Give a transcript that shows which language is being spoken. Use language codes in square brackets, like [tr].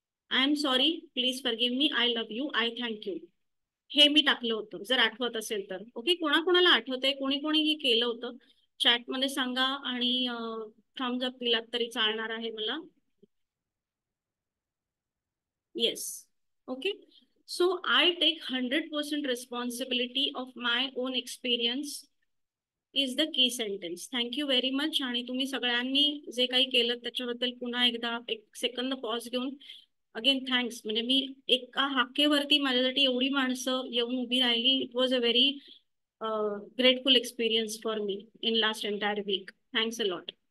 [en] I am sorry, please forgive me, I love you, I thank you. [mr] हे मी टाकलं होतं जर आठवत असेल तर. ओके, कोणाकोणाला आठवतंय, कोणी कोणी हे केलं होतं चॅटमध्ये सांगा आणि थम्स अप दिलात तरी चालणार आहे मला. [en] Yes. Okay. So I take 100% responsibility of my own experience is the key sentence. Thank you very much. [mr] आणि तुम्ही सगळ्यांनी जे काही केलं त्याच्याबद्दल पुन्हा एकदा एक सेकंद पॉज घेऊन अगेन थँक्स. म्हणजे मी एका हाकेवरती माझ्यासाठी एवढी माणसं येऊन उभी राहिली. [en] It was a very grateful experience for me in last entire week. Thanks a lot.